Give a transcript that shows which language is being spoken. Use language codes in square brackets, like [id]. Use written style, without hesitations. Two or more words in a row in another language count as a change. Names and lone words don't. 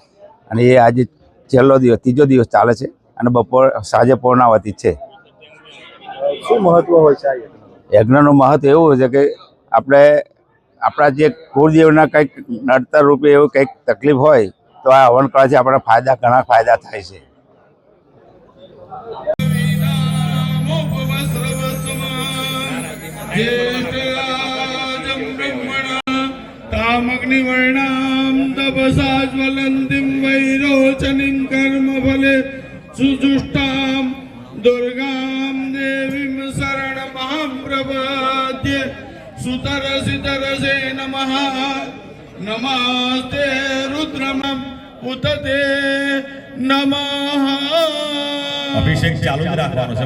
[gu] અને એ આજે છેલ્લો દિવસ, 3જો દિવસ ચાલે છે અને સાંજે પૂર્ણાવતી છે. શું મહત્વ હોય છે આ યજ્ઞ? યજ્ઞનું મહત્વ એવું છે કે આપણે આપણા જે કુળદેવના કંઈક નડતર રૂપે એવું કંઈક તકલીફ હોય તો આ હવન કરવાથી આપણા ઘણા ફાયદા થાય છે. [sa] तामग्निवर्णां तपसा ज्वलन्तीं वैरोचनीं कर्मफले सुजुष्टां दुर्गां देवीं शरणमहं प्रपद्ये. सुतरसितरसे नमः. नमस्ते रुद्रमं उत ते नमः. [gu] અભિષેક ચાલુ જ રાખવાનો છે.